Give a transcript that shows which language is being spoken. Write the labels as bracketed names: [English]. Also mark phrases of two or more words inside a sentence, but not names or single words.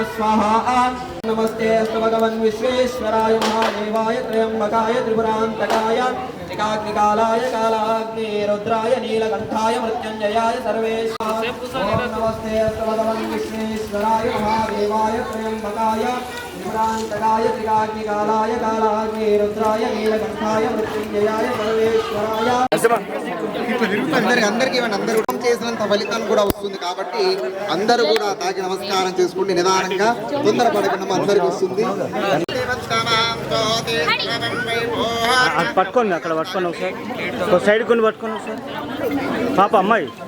[Sanskrit] स्वाहा नमस्ते अस्तु भगवन् विश्वेश्वराय महादेवाय त्रयंबकाय त्रिपुरांतकाय त्रिकाग्निकालाय कालाग्नि रुद्राय नीलकंठाय मृत्युंजयाय सर्वेशाय नमस्ते अस्तु भगवन् विश्वेश्वराय महादेवाय त्रयंबकाय त्रिपुरांतकाय त्रिकाग्निकालाय कालाग्नि रुद्राय नीलकंठाय मृत्युंजयाय सर्वेश्वराय [Telugu] అందరికీ అందరూ చేసినంత ఫలితం కూడా వస్తుంది కాబట్టి అందరూ కూడా తాకి నమస్కారం చేసుకుంటే నిదానంగా తొందరపడకుండా అందరికి వస్తుంది పట్టుకోండి అక్కడ పట్టుకోండి ఒకసారి ఒక సైడ్ కొన్ని పట్టుకోండి ఒకసారి పాప అమ్మాయి